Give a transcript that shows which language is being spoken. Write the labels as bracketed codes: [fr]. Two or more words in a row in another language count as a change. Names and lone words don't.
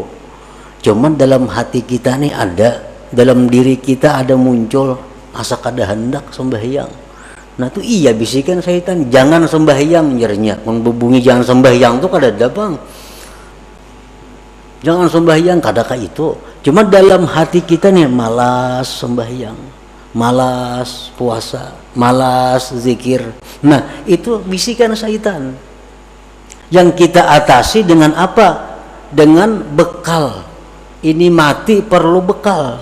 [bjn] Cuman dalam hati kita nih ada, dalam diri kita ada muncul asa kada hendak sembahyang. Nah tuh iya bisikan syaitan, jangan sembahyang nyernya. Membubungi jangan sembahyang tuh kada ada, bang. Jangan sembahyang kada ka itu. [id] Cuma dalam hati kita nih malas sembahyang, malas puasa, malas zikir. Nah itu bisikan syaitan. Yang kita atasi dengan apa? Dengan bekal. Ini mati perlu bekal.